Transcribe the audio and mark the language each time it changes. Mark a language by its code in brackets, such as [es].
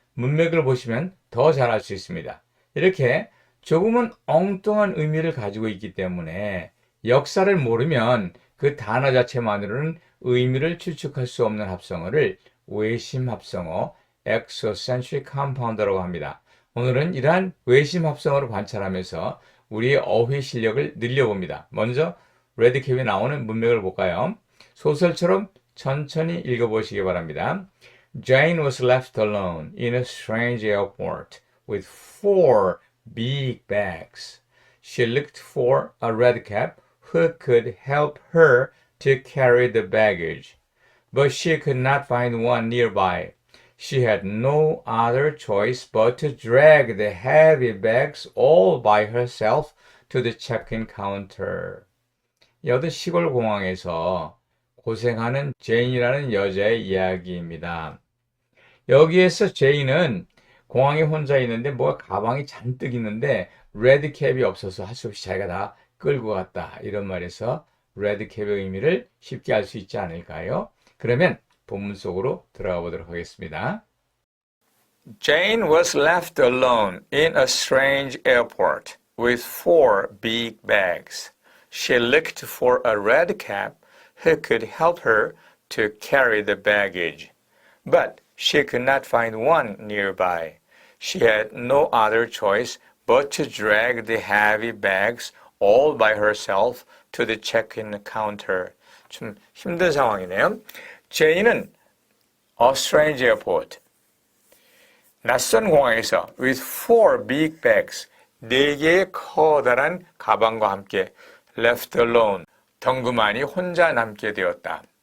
[ko] 문맥을 보시면 더 잘 알 수 있습니다. 이렇게 조금은 엉뚱한 의미를 가지고 있기 때문에 역사를 모르면 그 단어 자체만으로는 의미를 추측할 수 없는 합성어를 외심 합성어 exocentric compound라고 합니다. 오늘은 이러한 외심 합성어를 관찰하면서 우리의 어휘 실력을 늘려봅니다. 먼저 레드캡이 나오는 문맥을 볼까요? 소설처럼 천천히 읽어보시기 바랍니다. [en] Jane was left alone in a strange airport with 4 big bags. She looked for a red cap who could help her to carry the baggage, but she could not find one nearby. She had no other choice but to drag the heavy bags all by herself to the check-in counter. [ko] 여느 시골 공항에서 고생하는 제인이라는 여자의 이야기입니다. 여기에서 제인은 공항에 혼자 있는데 뭐가 가방이 잔뜩 있는데 레드캡이 없어서 할 수 없이 자기가 다 끌고 갔다. 이런 말에서 레드캡의 의미를 쉽게 알 수 있지 않을까요? 그러면 본문 속으로 들어가 보도록 하겠습니다. [en] Jane was left alone in a strange airport with 4 big bags. She looked for a red cap who could help her to carry the baggage, but she could not find one nearby. She had no other choice but to drag the heavy bags all by herself to the check-in counter. [ko] 좀 힘든 상황이네요. 제인은 [en] a strange airport, [ko] 낯선 공항에서 [en] with 4 big bags, [ko] 4개의 커다란 가방과 함께 [en] left alone, [ko] 덩그마니 혼자 남게 되었다.